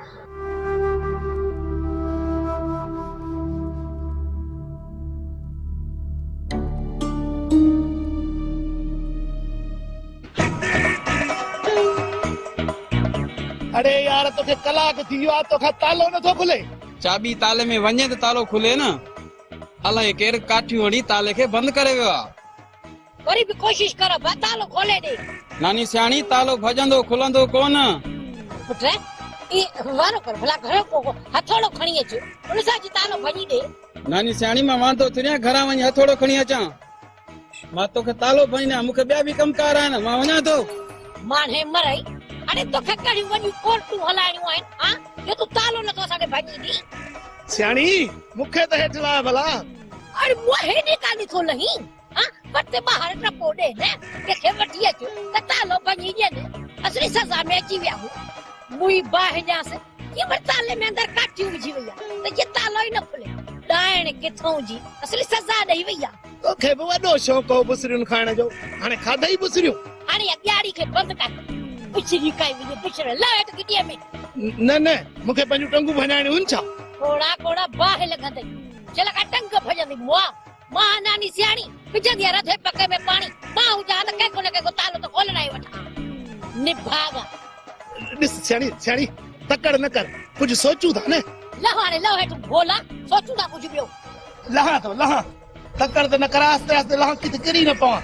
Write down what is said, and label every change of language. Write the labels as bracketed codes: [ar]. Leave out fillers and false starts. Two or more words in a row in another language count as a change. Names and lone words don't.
[sd] अरे यार तोखे कलाक थी वियो आहे तोखां तालो नथो खुले। चाबी ताले में वञे त तालो खुले न। अलाए केरु काठियूं हणी ताले खे बंदि करे वियो आहे। वरी बि कोशिश करो बा तालो खोले दे। नानी सियाणी तालो भजंदो खुलंदो कोन। पुट ई वारो कर भला घर को हथोड़ो खणी अच उन सां जी तालो भजी दे। नानी सियाणी मां वांदो थिया घरां वञी हथोड़ो खणी अचां। मां तोखे तालो भॼना मूंखे ॿिया बि कमकार आहिनि मां वञा थो। माने मरई अरे तोखे कहिड़ियूं वॾियूं कोर्टूं हलाइणियूं आहिनि हां जो तूं तालो नथो असांखे भॼी ॾी। सियाणी मूंखे त हेठि लाइ भला। अरे मुंहिं हेॾे कान थो लही हां पर ते ॿाहिरि टपो ॾे न कंहिंखे वठी अचो त तालो भॼी ॾियनि। असली सज़ा में अची विया हूं मुई बाहिजांसि ये पर ताले में अंदर काटियूं विझी वई आहे त ये तालो ई न खुले। ॾाइण किथों जी असली सज़ा ॾेई वई आहे। तोखे बि वॾो शौक़ु हो बुसरियूं खाइण जो हाणे खाधई बुसरियूं। हाणे ॻाड़ी खे बंदि कर बुछड़ी काई विझे बुछड़ लाइट गिटीअ में। न न मूंखे पंहिंजूं टंगूं भॼाइणियूं आहिनि छा। कोड़ा कोड़ा बाहि लॻंदई चल का टंग भॼंदी मुआ मां नानी सियाणी विझंदी आहे रधे पके में पाणी मां हुजां त कंहिंको न कंहिंको तालो त खोलण ई वठां निभागा। ॾिस सियाणी सियाणी तकड़ न कर कुझु सोचूं था न। लह हाणे लह हेठि भोला सोचूं था कुझु ॿियो। लहां थो लहां तकड़ त न कर आस्ते आस्ते लहां किथे किरी न पवां।